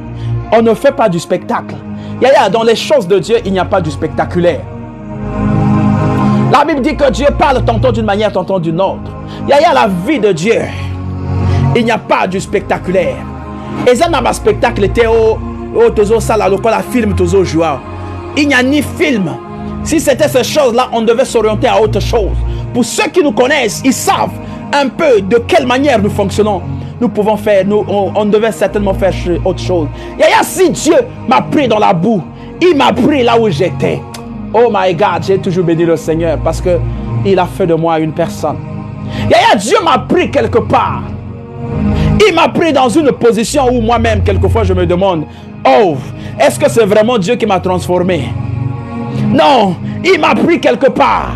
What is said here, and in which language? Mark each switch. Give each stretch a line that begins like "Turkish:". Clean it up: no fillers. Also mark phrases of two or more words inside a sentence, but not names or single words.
French: On ne fait pas du spectacle. Yaya, dans les choses de Dieu, il n'y a pas du spectaculaire. La Bible dit que Dieu parle tantôt d'une manière, tantôt d'une autre. Yaya, la vie de Dieu, il n'y a pas du spectaculaire. Et ça, dans ma spectacle, était au
Lingala: tozo sala lokola film tozo
French: joie. Il n'y a ni film. Si c'était ces choses-là, on devait s'orienter à autre chose. Pour ceux qui nous connaissent, ils savent un peu de quelle manière nous fonctionnons. Nous pouvons faire, on devait certainement faire autre chose. Yaya, si Dieu m'a pris dans la boue Il m'a pris là où j'étais.
English: Oh my God,
French: j'ai toujours béni le Seigneur parce que il a fait de moi une personne. Yaya, Dieu m'a pris quelque part. Il m'a pris dans une position où moi-même, quelquefois, je me demande, oh, est-ce que c'est vraiment Dieu qui m'a transformé? Non, il m'a pris quelque part.